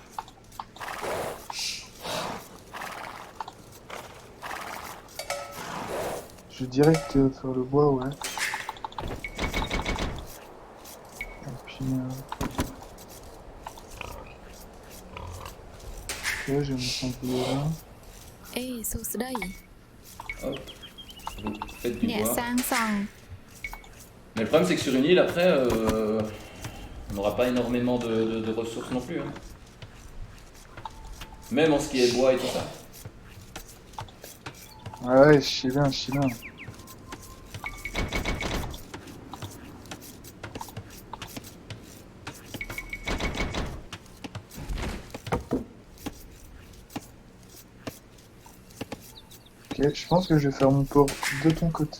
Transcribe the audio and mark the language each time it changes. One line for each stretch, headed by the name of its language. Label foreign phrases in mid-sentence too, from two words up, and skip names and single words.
French: je vais direct faire le bois, ouais. Et puis. Ok, j'ai mis son boulet là.
Khmer: អេសួស្ដី
French: Hop, vous faites du
Khmer: អ្នក
French: bois.
Khmer: សាងសង់
French: Mais le problème c'est que sur une île, après, on n'aura pas énormément de ressources non plus, hein. Même en ce qui est bois et tout ça. Ouais, je sais bien, je sais bien. Ok, je pense que je vais faire mon port de ton côté.